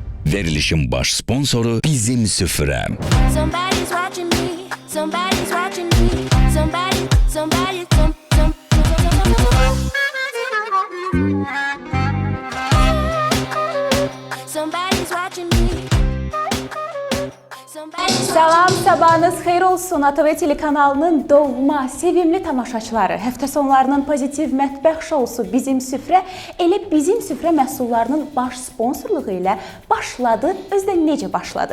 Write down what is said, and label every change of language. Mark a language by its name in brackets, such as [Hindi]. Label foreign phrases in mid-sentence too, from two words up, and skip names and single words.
[Azerbaijani] Verilişin baş sponsoru Bizim Süfrə. [English] Somebody's watching me. Somebody's watching me. Somebody. Somebody's watching me. [Azerbaijani] Salam, sabahınız xeyir olsun. ATV telekanalının doğma, sevimli tamaşaçıları. Həftə sonlarının pozitiv mətbəx şousu Bizim Süfrə elə Bizim Süfrə məhsullarının baş sponsorluğu ilə başladı. Özdə necə başladı?